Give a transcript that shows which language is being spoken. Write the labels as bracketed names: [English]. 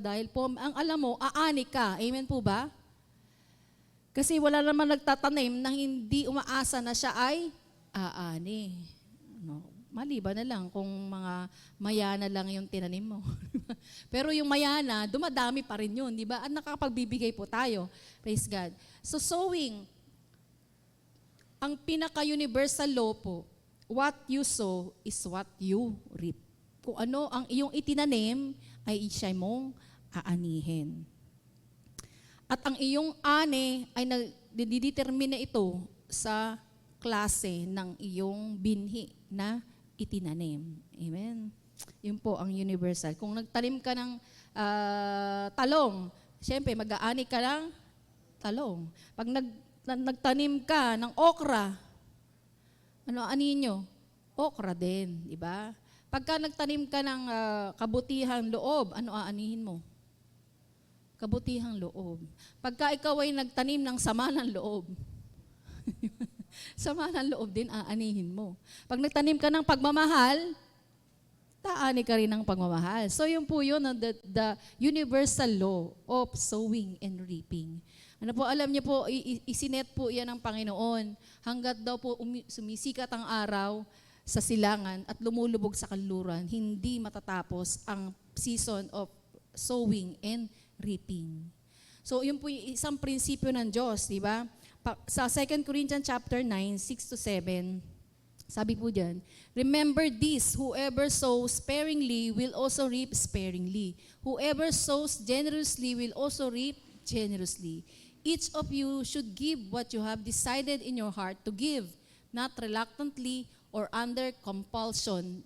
[Filipino] Dahil po, ang alam mo, aani ka. Amen po ba? Kasi wala naman nagtatanim na hindi umaasa na siya ay aani. No, maliban na lang kung mga mayana lang yung tinanim mo. Pero yung mayana, dumadami pa rin yun, di ba? At nakapagbibigay po tayo. [English] Praise God. So sowing, [Filipino] ang pinaka-universal law po, [English] what you sow is what you reap. [Filipino] Kung ano ang iyong itinanim, ay siya mong aanihin. At ang iyong ani ay nadidetermine na ito sa klase ng iyong binhi na itinanim. Amen? Yun po ang universal. Kung nagtanim ka ng talong, siyempre mag-aani ka ng talong. Pag nagtanim ka ng okra, ano anin nyo? Okra din, di ba? Pagka nagtanim ka ng kabutihang loob, ano aanihin mo? Kabutihang loob. Pagka ikaw ay nagtanim ng sama ng loob, sama ng loob din aanihin mo. Pag nagtanim ka ng pagmamahal, taani ka rin ng pagmamahal. So yun po yun, [English] the universal law of sowing and reaping. [Filipino] Ano po, alam niyo po, isinet po yan ng Panginoon. Hanggat daw po sumisikat ang araw sa silangan at lumulubog sa kanluran, hindi matatapos ang [English] season of sowing and reaping. [Filipino] So, yun po yung isang prinsipyo ng Diyos, di ba? [English] Sa 2 Corinthians chapter 9, 6-7, [Filipino] sabi po dyan, [English] remember this, whoever sows sparingly will also reap sparingly. Whoever sows generously will also reap generously. Each of you should give what you have decided in your heart to give, not reluctantly or under compulsion.